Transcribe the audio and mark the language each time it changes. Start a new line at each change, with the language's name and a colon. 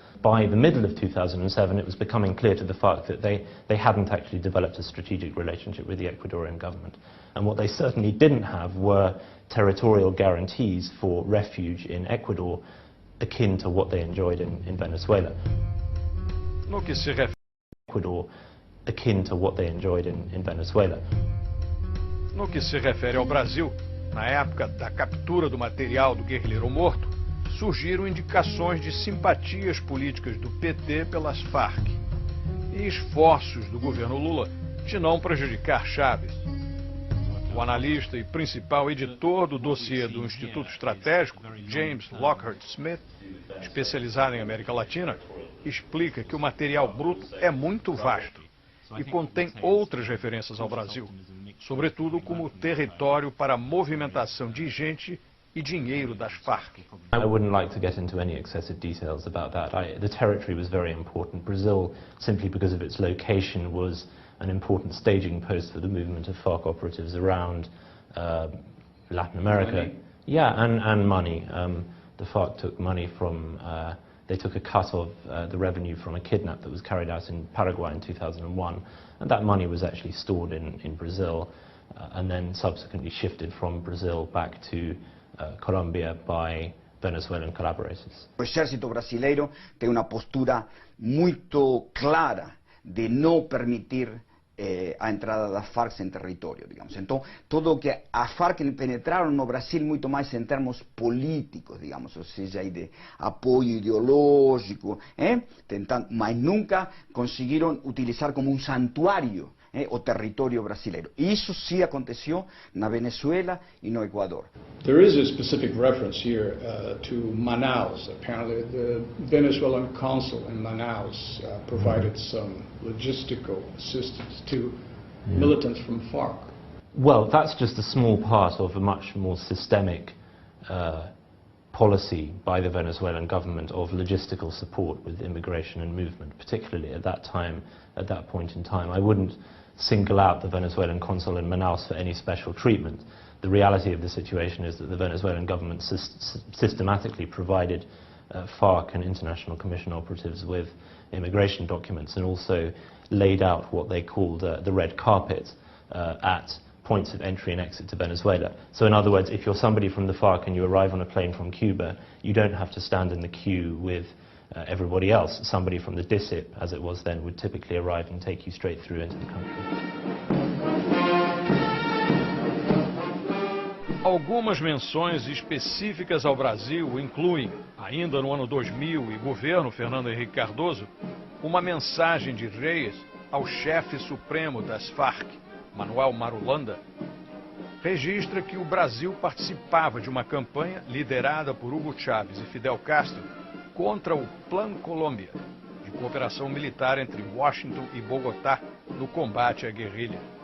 English: By the middle of 2007, it was becoming clear to the FARC that they hadn't actually developed a strategic relationship with the Ecuadorian government. And what they certainly didn't have were territorial guarantees for refuge in Ecuador akin to what they enjoyed in Venezuela.
Portuguese: No que se refere
English: Ecuador akin to what they enjoyed in Venezuela.
Portuguese: No que se refere ao Brasil, na época da captura do material do guerrilheiro morto, surgiram indicações de simpatias políticas do PT pelas Farc e esforços do governo Lula de não prejudicar Chávez. O analista e principal editor do dossiê do Instituto Estratégico, James Lockhart Smith, especializado em América Latina, explica que o material bruto é muito vasto e contém outras referências ao Brasil, sobretudo como território para a movimentação de gente e dinheiro das Farc.
English: I wouldn't like to get into any excessive details about that. The territory was very important. Brazil, simply because of its location, was an important staging post for the movement of FARC operatives around Latin America. Money. Yeah, and money. The FARC took money from, they took a cut of the revenue from a kidnap that was carried out in Paraguay in 2001, and that money was actually stored in Brazil and then subsequently shifted from Brazil back to Colombia by Venezuelan collaborators.
Portuguese: O exército brasileiro tem uma postura muito clara de não permitir a entrada das Farc em território, digamos. Então, tudo que a Farc penetraram no Brasil muito mais em termos políticos, digamos, ou seja, aí de apoio ideológico, tentando, mas nunca conseguiram utilizar como um santuário o território brasileiro. E isso sim aconteceu na Venezuela e no Equador.
English: There is a specific reference here to Manaus. Apparently the Venezuelan consul in Manaus provided some logistical assistance to militants from FARC. Well, that's just a small part of a much more systemic policy by the Venezuelan government of logistical support with immigration and movement, particularly at that time, at that point in time. I wouldn't single out the Venezuelan consul in Manaus for any special treatment. The reality of the situation is that the Venezuelan government systematically provided FARC and International Commission operatives with immigration documents and also laid out what they called the red carpet at points of entry and exit to Venezuela. So in other words, if you're somebody from the FARC and you arrive on a plane from Cuba, you don't have to stand in the queue with everybody else. Somebody from the DICIP, as it was then, would typically arrive and take you straight through into the country.
Portuguese: Algumas menções específicas ao Brasil incluem, ainda no ano 2000 e governo Fernando Henrique Cardoso, uma mensagem de Reyes ao chefe supremo das FARC, Manuel Marulanda, registra que o Brasil participava de uma campanha liderada por Hugo Chávez e Fidel Castro contra o Plan Colômbia, de cooperação militar entre Washington e Bogotá no combate à guerrilha.